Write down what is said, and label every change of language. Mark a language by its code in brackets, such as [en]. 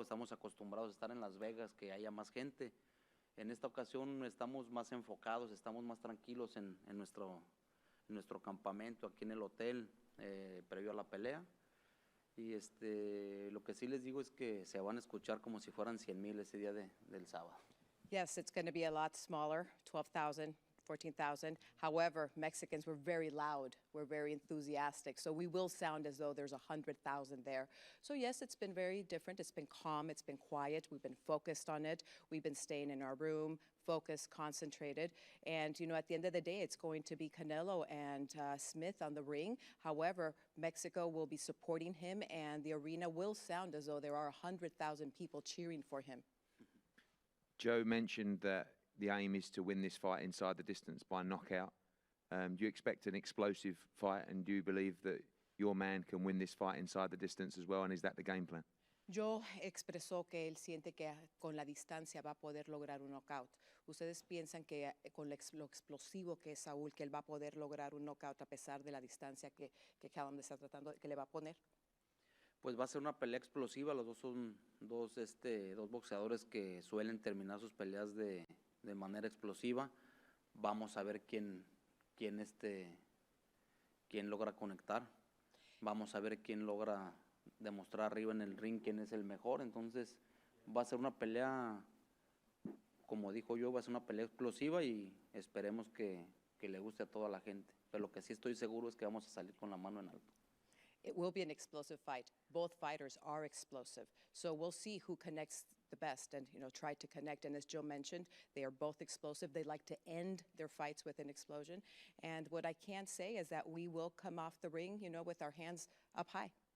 [es] Estamos acostumbrados a estar en Las Vegas, que haya más gente. En esta ocasión estamos más enfocados, estamos más tranquilos en nuestro campamento, aquí en el hotel, previo a la pelea. Y lo que sí les digo es que se van a escuchar como si fueran 100,000 ese día del sábado. [en] Yes, it's going to be a lot smaller, 12,000, 14,000. However, Mexicans were very loud. We're very enthusiastic. So we will sound as though there's 100,000 there. So yes, it's been very different. It's been calm. It's been quiet. We've been focused on it. We've been staying in our room, focused, concentrated. And, you know, at the end of the day, it's going to be Canelo and Smith on the ring. However, Mexico will be supporting him, and the arena will sound as though there are 100,000 people cheering for him. Joe mentioned that the aim is to win this fight inside the distance by knockout. Do you expect an explosive fight, and do you believe that your man can win this fight inside the distance as well, and is that the game plan? [es] Joe expresó que él siente que con la distancia va a poder lograr un knockout. ¿Ustedes piensan que con lo explosivo que es Saúl, que él va a poder lograr un knockout a pesar de la distancia que Callum está tratando, que le va a poner? Pues va a ser una pelea explosiva. Los dos son dos boxeadores que suelen terminar sus peleas de manera explosiva. Vamos a ver quién logra conectar. Vamos a ver quién logra demostrar arriba en el ring quién es el mejor. Entonces va a ser una pelea, como dijo yo, va a ser una pelea explosiva y esperemos que le guste a toda la gente. Pero lo que sí estoy seguro es que vamos a salir con la mano en alto. [en] It will be an explosive fight. Both fighters are explosive. So we'll see who connects the best and, you know, try to connect. And as Joe mentioned, they are both explosive. They like to end their fights with an explosion. And what I can say is that we will come off the ring, you know, with our hands up high.